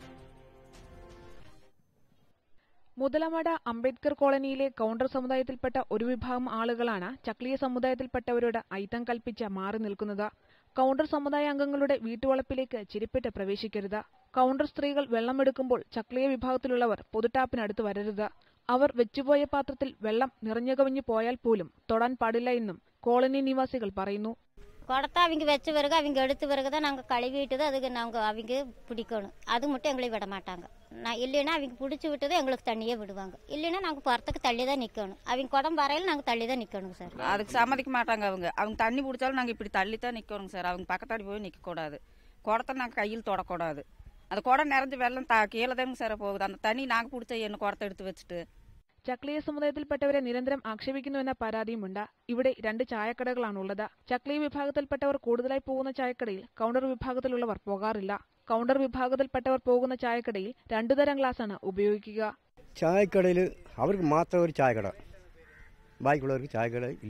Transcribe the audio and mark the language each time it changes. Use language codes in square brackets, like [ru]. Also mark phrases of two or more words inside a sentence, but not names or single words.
[ml] മുതലമട അംബേദ്കർ കോളനിയിലെ കൗണ്ടർ സമുദായത്തിൽപ്പെട്ട ഒരു വിഭാഗം ആളുകളാണ് ചക്ലിയ സമുദായത്തിൽപ്പെട്ടവരോട് അയിത്തം കൽപ്പിച്ച് മാറി നിൽക്കുന്നത്. കൗണ്ടർ സമുദായ അംഗങ്ങളുടെ വീട്ടുവളപ്പിലേക്ക് ചിരിപ്പിട്ട് പ്രവേശിക്കരുത്. കൗണ്ടർ സ്ത്രീകൾ വെള്ളമെടുക്കുമ്പോൾ ചക്ലിയ വിഭാഗത്തിലുള്ളവർ പൊതുടാപ്പിനടുത്ത് വരരുത്. അവർ വെച്ചുപോയ പാത്രത്തിൽ വെള്ളം നിറഞ്ഞുകവിഞ്ഞു പോയാൽ പോലും തൊടാൻ പാടില്ല എന്നും കോളനി നിവാസികൾ പറയുന്നു. [ta] குடத்தை அவங்க வச்ச பிறகு அவங்க எடுத்த பிறகு தான் நாங்கள் கழுவிட்டு தான் அதுக்கு நாங்கள் அவங்க பிடிக்கணும். அது மட்டும் எங்களை விட மாட்டாங்க. இல்லைன்னா அவங்க பிடிச்சி விட்டதை எங்களுக்கு தண்ணியே விடுவாங்க. இல்லைன்னா நாங்கள் புறத்துக்கு தள்ளி தான் நிற்கணும். அவங்க குடம் வரையில் நாங்கள் தள்ளி தான் நிற்கணுங்க சார். அதுக்கு சம்மதிக்க மாட்டாங்க. அவங்க தண்ணி பிடிச்சாலும் நாங்கள் இப்படி தள்ளி தான் நிற்கணுங்க சார். அவங்க பக்கத்தாடி போய் நிற்கக்கூடாது. குடத்தை நாங்கள் கையில் தொடக்கூடாது. அந்த குடம் நிறைஞ்சு வெள்ளம் கீழே தாங்க சார் போகுது. அந்த தண்ணி நாங்கள் பிடிச்ச என்ன குடத்தை [ml] എടുത്ത് വെച്ചിട്ട്. ചക്ലിയ സമുദായത്തിൽപ്പെട്ടവരെ നിരന്തരം ആക്ഷേപിക്കുന്നുവെന്ന പരാതിയുമുണ്ട്. ഇവിടെ 2 ചായക്കടകളാണുള്ളത്. ചക്ലിയ വിഭാഗത്തിൽപ്പെട്ടവർ കൂടുതലായി പോകുന്ന ചായക്കടയിൽ കൗണ്ടർ വിഭാഗത്തിലുള്ളവർ പോകാറില്ല. കൗണ്ടർ വിഭാഗത്തിൽപ്പെട്ടവർ പോകുന്ന ചായക്കടയിൽ 2 തരം ഗ്ലാസാണ് ഉപയോഗിക്കുക. ചായക്കടയിൽ അവർക്ക് മാത്രം ഒരു ചായക്കട, ബാക്കിയുള്ളവർക്ക് ചായക്കട ഇല്ല.